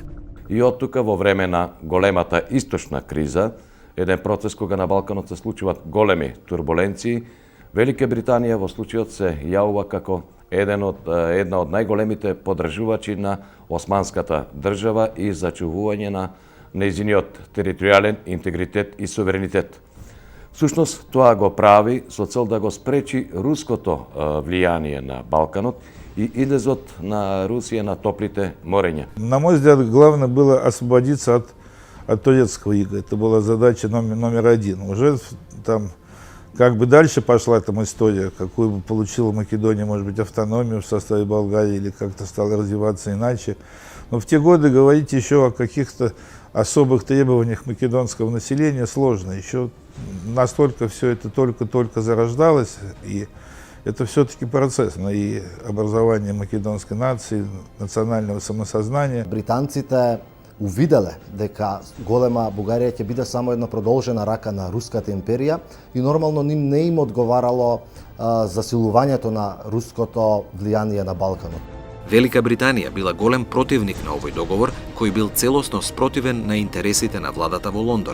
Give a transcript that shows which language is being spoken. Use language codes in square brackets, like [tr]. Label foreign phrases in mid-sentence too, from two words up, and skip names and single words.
[mk] И од тука во време на големата источна криза, еден процес кога на Балканот се случуваат големи турбуленции, Велика Британија во случајот се јавува како една од најголемите подржувачи на османската држава и зачувување на нејзиниот територијален интегритет и суверенитет. Всушност, тоа го прави со цел да го спречи руското влијание на Балканот и излезот на Русија на топлите морења. [ru] На мой взгляд, главное было освободиться от турецкого ига. Это была задача номер один. Уже там как бы дальше пошла там история, какую бы получила Македония, может быть, автономию в составе Болгарии или как-то стала развиваться иначе. Но в те годы говорить еще о каких-то особых требованиях македонского населения сложно. Еще настолько все это только-только зарождалось, и это все-таки процесс и образование македонской нации, национального самосознания. [mk] Британците увиделе дека голема Бугарија ќе биде само една продолжена рака на Руската империја и нормално ним не им одговарало засилувањето на руското влијание на Балканот. Велика Британија била голем противник на овој договор, кој бил целосно спротивен на интересите на владата во Лондон.